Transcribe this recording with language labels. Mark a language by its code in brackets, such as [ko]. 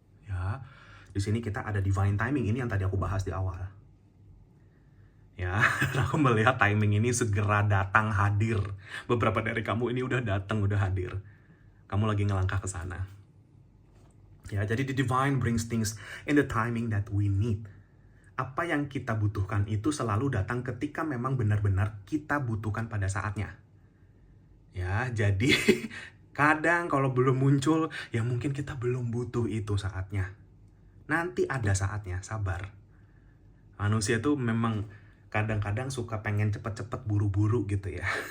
[id] Ya, di sini kita ada divine timing, ini yang tadi aku bahas di awal. Ya, aku melihat timing ini segera datang hadir. Beberapa dari kamu ini udah datang, udah hadir. Kamu lagi ngelangkah ke sana. [en] Ya, jadi the divine brings things in the timing that we need. [id] Apa yang kita butuhkan itu selalu datang ketika memang benar-benar kita butuhkan pada saatnya. Ya, jadi kadang kalau belum muncul, ya mungkin kita belum butuh itu saatnya. Nanti ada saatnya, sabar. Manusia itu memang kadang-kadang suka pengen cepet-cepet buru-buru gitu ya.